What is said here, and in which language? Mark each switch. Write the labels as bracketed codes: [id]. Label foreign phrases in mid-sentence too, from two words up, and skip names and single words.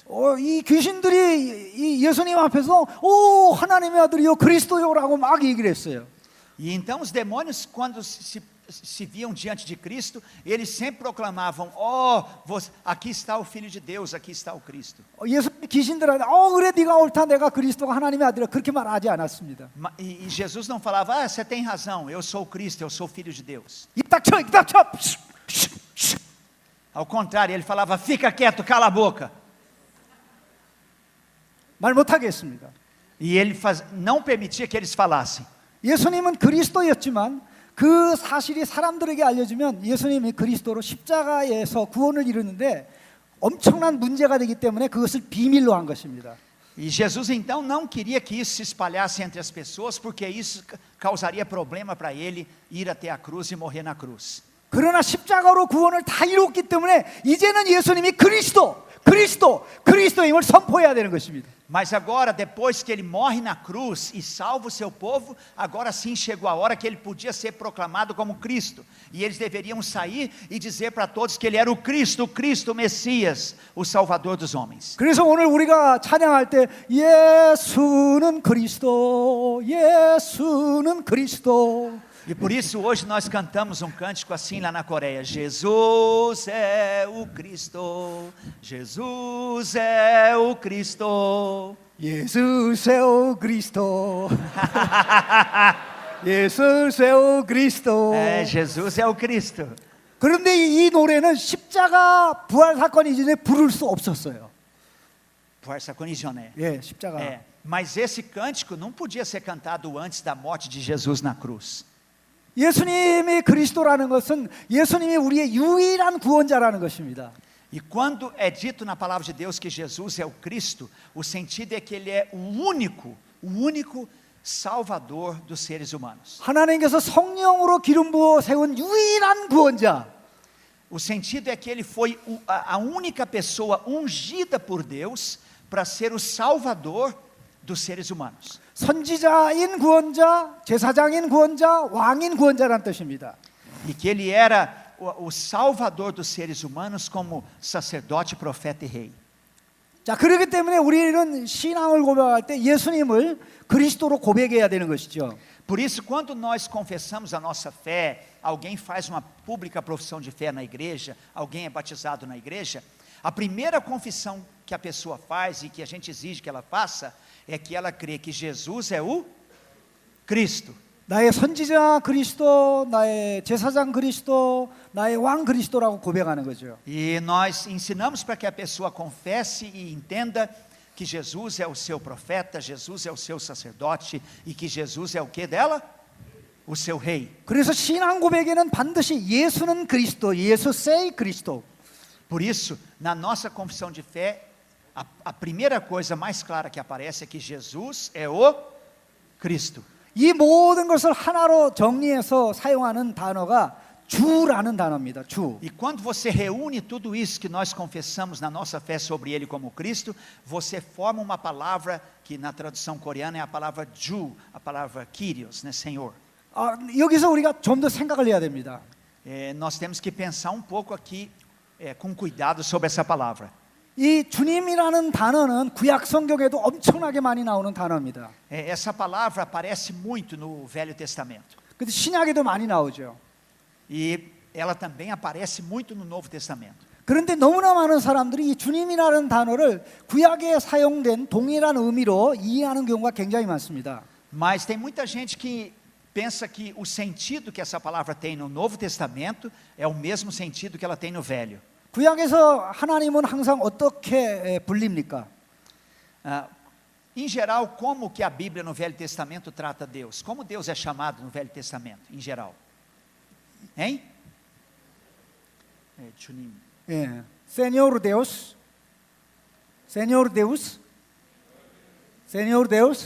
[ko] 이 귀신들이 이 예수님 앞에서 하나님의 아들이요 그리스도요라고 막 얘기를 했어요. [pt] E então os demônios, quando se viam diante de Cristo, eles sempre proclamavam: aqui está o Filho de Deus, aqui está o Cristo. [ko] 예수님 귀신들한테 그래 네가 옳다 내가 그리스도가 하나님의 아들이라 그렇게 말하지 않았습니다. [pt] E Jesus não falava: você tem razão, eu sou o Cristo, eu sou o Filho de Deus. [ko] 입 닥쳐. [pt] Ao contrário, ele falava: fica quieto, cala a boca. [ko] 말 못하게 했습니다. [pt] E ele não permitia que eles falassem. [ko] 예수님은 그리스도였지만 그 사실이 사람들에게 알려지면 예수님이 그리스도로 십자가에서 구원을 이루는데 엄청난 문제가 되기 때문에 그것을 비밀로 한 것입니다. [pt] E Jesus então não queria que isso se espalhasse entre as pessoas, porque isso causaria problema para ele ir até a cruz e morrer na cruz. [ko] 그러나 십자가로 구원을 다 이루었기 때문에 이제는 예수님이 그리스도의 힘을 선포해야 되는 것입니다. [pt] Mas agora, depois que ele morre na cruz e salva o seu povo, agora sim chegou a hora que ele podia ser proclamado como Cristo. E eles deveriam sair e dizer para todos que ele era o Cristo, o Messias, o Salvador dos homens. [ko] 그래서 오늘 우리가 찬양할 때 예수는 그리스도, 예수는 그리스도. [pt] E por isso hoje nós cantamos um cântico assim lá na Coreia: Jesus é o Cristo, Jesus é o Cristo. 예수 é o Cristo. 예수 é o Cristo. É, Jesus é o Cristo. [ko] 그런데 이 노래는 십자가 부활 사건 이전에 부를 수 없었어요. Força conisioné. 예, 십자가. [pt] É, mas esse cântico não podia ser cantado antes da morte de Jesus na cruz. [ko] 예수님이 그리스도라는 것은 예수님이 우리의 유일한 구원자라는 것입니다. [pt] E quando é dito na palavra de Deus que Jesus é o Cristo, o sentido é que ele é o único Salvador dos seres humanos. [ko] 하나님께서 성령으로 기름 부어 세운 유일한 구원자. [pt] O sentido é que ele foi a única pessoa ungida por Deus para ser o Salvador dos seres humanos. [ko] 선지자인 구원자, 제사장인 구원자, 왕인 구원자라는 뜻입니다. [pt] E que ele era o Salvador dos seres humanos como sacerdote, profeta e rei. [ko] 자, 그렇기 때문에 우리는 신앙을 고백할 때 예수님을 그리스도로 고백해야 되는 것이죠. [pt] Por isso, quando nós confessamos a nossa fé, alguém faz uma pública profissão de fé na igreja, alguém é batizado na igreja, a primeira confissão que a pessoa faz e que a gente exige que ela faça é que ela crê que Jesus é o Cristo. [ko] 나의 선지자 그리스도, 나의 제사장 그리스도, 나의 왕 그리스도라고 고백하는 거죠. [pt] E nós ensinamos para que a pessoa confesse e entenda que Jesus é o seu profeta, Jesus é o seu sacerdote e que Jesus é o que dela? O seu rei. [ko] 그래서 신앙 고백에는 반드시 예수는 그리스도, 예수 sei 그리스도. [pt] Por isso, na nossa confissão de fé, a primeira coisa mais clara que aparece é que Jesus é o Cristo. [ko] 이 모든 것을 하나로 정리해서 사용하는 단어가 주라는 단어입니다. 주. [pt] E quando você reúne tudo isso que nós confessamos na nossa fé sobre Ele como Cristo, você forma uma palavra que na tradução coreana é a palavra Ju, a palavra Kyrios, né, Senhor. [ko] 여기서 우리가 좀 더 생각을 해야 됩니다. [pt] Nós temos que pensar um pouco aqui com cuidado sobre essa palavra. [ko] 이 주님이라는 단어는 구약 성경에도 엄청나게 많이 나오는 단어입니다. [pt] Essa palavra aparece muito no Velho Testamento. [ko] 근데 신약에도 많이 나오죠. [pt] E ela também aparece muito no Novo Testamento. [ko] 그런데 너무나 많은 사람들이 이 주님이라는 단어를 구약에 사용된 동일한 의미로 이해하는 경우가 굉장히 많습니다. [pt] Mas tem muita gente que pensa que o sentido que essa palavra tem no Novo Testamento é o mesmo sentido que ela tem no Velho. [ko] 구약에서 하나님은 항상 어떻게 불립니까? [pt] Em geral, como que a Bíblia no Velho Testamento trata Deus? Como Deus é chamado no Velho Testamento, em geral? Hein? 예, Senhor Deus, Senhor Deus, Senhor Deus.